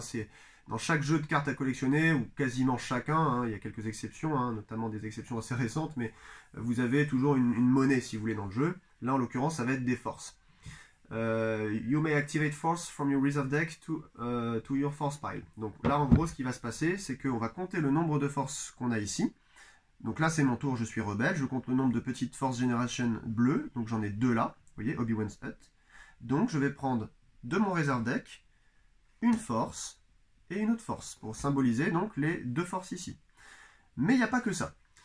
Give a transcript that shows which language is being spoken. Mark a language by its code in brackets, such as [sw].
[fr] C'est dans chaque jeu de cartes à collectionner, ou quasiment chacun, hein, il y a quelques exceptions, hein, notamment des exceptions assez récentes, mais vous avez toujours une monnaie, si vous voulez, dans le jeu. Là, en l'occurrence, ça va être des forces. [en] You may activate force from your reserve deck to your force pile. [fr] Donc là, en gros, ce qui va se passer, c'est qu'on va compter le nombre de forces qu'on a ici. Donc là, c'est mon tour, je suis rebelle. Je compte le nombre de petites force generation bleues. Donc j'en ai deux là, vous voyez, Obi-Wan's Hut. Donc je vais prendre de mon reserve deck une force et une autre force, pour symboliser donc les deux forces ici. Mais il n'y a pas que ça.